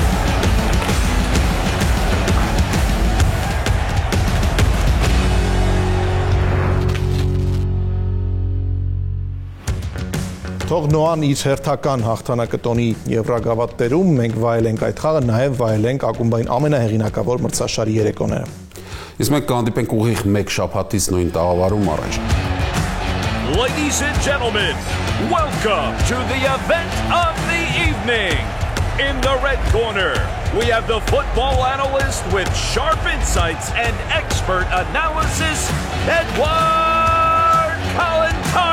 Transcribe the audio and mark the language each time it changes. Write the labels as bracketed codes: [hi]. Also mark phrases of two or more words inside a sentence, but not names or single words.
[hy] Թող Նոան իր հերթական հաղթանակը տոնի Եվրագավաթներում, մենք վայելենք այդ խաղը, նաև վայելենք ակումբային ամենահեղինակավոր մրցաշարի երեկոները։ Իսկ մենք կհանդիպենք ուղիղ մեկ շաբաթից նույն տաղավարում առաջ։ [en] Ladies and gentlemen, welcome to the event of the evening. In the red corner, we have the football analyst with sharp insights and expert analysis, Edward Kalantarian.